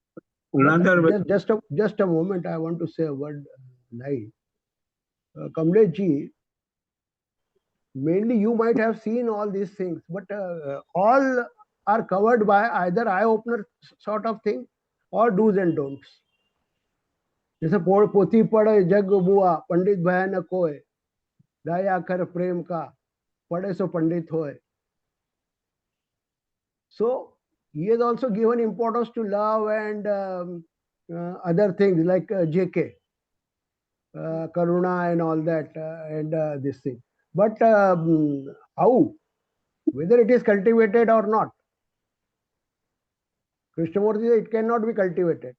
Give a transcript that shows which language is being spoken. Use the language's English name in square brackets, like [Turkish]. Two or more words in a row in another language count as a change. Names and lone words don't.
[English] Just a moment, I want to say a word live. Kamlesh ji, mainly you might have seen all these things, but all are covered by either eye-opener sort of thing or do's and don'ts. [Hindi] जैसे पोथी पढ़े जग बुआ पंडित भयानक होए दया कर प्रेम का पढ़े सो पंडित होए. [English] So he has also given importance to love and other things like JK, Karuna and all that, and this thing. But how? Whether it is cultivated or not. Krishnamurti said it cannot be cultivated.